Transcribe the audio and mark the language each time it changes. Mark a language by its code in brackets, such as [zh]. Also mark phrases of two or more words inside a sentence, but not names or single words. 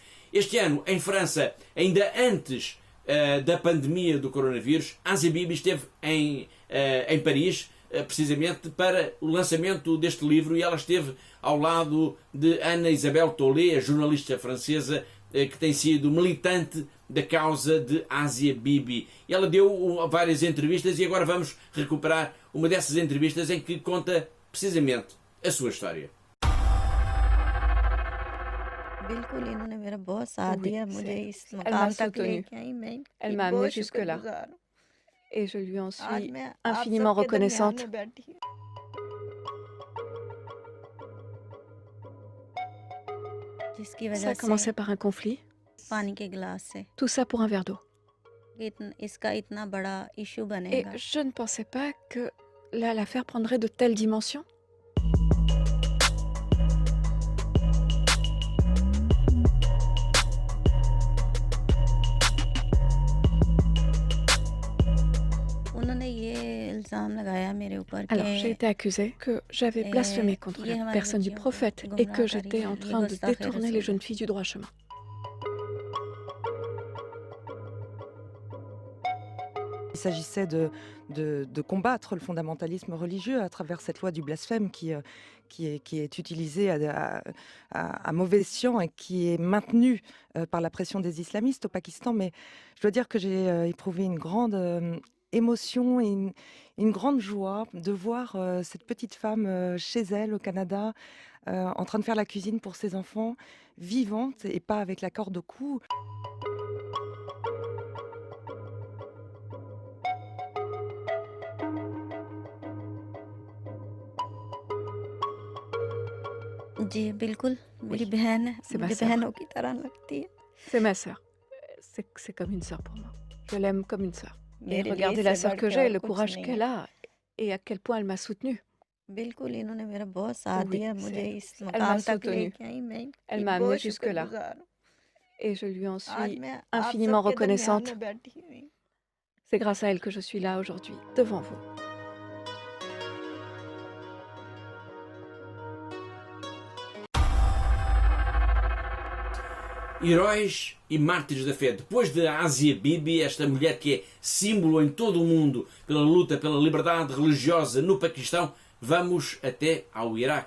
[pt] Este ano, em França, ainda antes da pandemia do coronavírus, Asia Bibi esteve em Paris precisamente para o lançamento deste livro, e ela esteve ao lado de Ana Isabel Tollet, a jornalista francesa que tem sido militante da causa de Asia Bibi. Ela deu várias entrevistas e agora vamos recuperar uma dessas entrevistas em que conta precisamente a sua história. [ur] بالکل انہوں نے میرا بہت ساتھ [fr] Oui, [ur] دیا مجھے اس [fr] elle m'a [ur] مقام تک [fr] soutenue. [ur] لے کے آئی میں [fr] Elle [ur] इनकी [fr] m'a [ur] बहुत [fr] amenée jusque-là. [ur] شکرگزار ہوں [fr] Et je lui en [ur] आज [fr] suis [ur] میں آپ [fr] infiniment [ur] سب کے درمیان [fr] reconnaissante. [ur] میں بیٹھی ہوں جس کی [fr] Ça [ur] वजह [fr] a [ur] से [fr] commencé par un conflit, [ur] پانی کے گلاس سے [fr] tout ça pour un verre d'eau. [ur] اس کا اتنا بڑا ایشو [fr] Et [ur] बनेगा [fr] je ne pensais pas que là, l'affaire prendrait de telles dimensions. [ur] انہوں نے یہ الزام لگایا میرے اوپر [fr] Alors, j'ai [ur] कि [fr] été accusée que j'avais blasphémé contre [ur] ये [fr] la [ur] हमारी [fr] personne du [ur] بچیوں کو [fr] prophète et [ur] गुमराह [fr] que [ur] करी [fr] j'étais [ur] है, [fr] en [ur] ये [fr] train de [ur] गुस्ताखे [fr] détourner les [ur] रसूल [fr] jeunes filles du droit chemin. Il s'agissait de combattre le fondamentalisme religieux à travers cette loi du blasphème qui est utilisée à mauvais escient et qui est maintenue par la pression des islamistes au Pakistan. Mais je dois dire que j'ai éprouvé une grande émotion et une grande joie de voir cette petite femme chez elle au Canada en train de faire la cuisine pour ses enfants, vivante et pas avec la corde au cou. [ur] جی بالکل میری بہن ہے [fr] C'est ma [ur] मुझे [fr] sœur. [ur] بہنوں کی طرح لگتی ہے [fr] C'est ma sœur. C'est comme une sœur pour moi. Je l'aime comme une sœur. Et [ur] میرے لیے [fr] regardez la [ur] इससे [fr] sœur [ur] बढ़ [fr] que [ur] के [fr] j'ai, [ur] और [fr] le [ur] कुछ [fr] courage [ur] नहीं [fr] qu'elle [ur] है [fr] a et à quel point elle m'a soutenue. [ur] بالکل انہوں نے میرا بہت ساتھ [fr] Oui, [ur] دیا مجھے اس [fr] elle m'a [ur] مقام تک [fr] soutenue. [ur] لے کے آئی میں [fr] Elle [ur] इनकी [fr] m'a [ur] बहुत [fr] amenée jusque-là. [ur] شکرگزار ہوں [fr] Et je lui en [ur] आज [fr] suis [ur] میں آپ [fr] infiniment [ur] سب کے درمیان [fr] reconnaissante. [ur] میں بیٹھی ہوئی [fr] C'est grâce à elle que je suis là aujourd'hui, devant vous. [pt] Heróis e mártires da fé. Depois de Asia Bibi, esta mulher que é símbolo em todo o mundo pela luta pela liberdade religiosa no Paquistão, vamos até ao Iraque.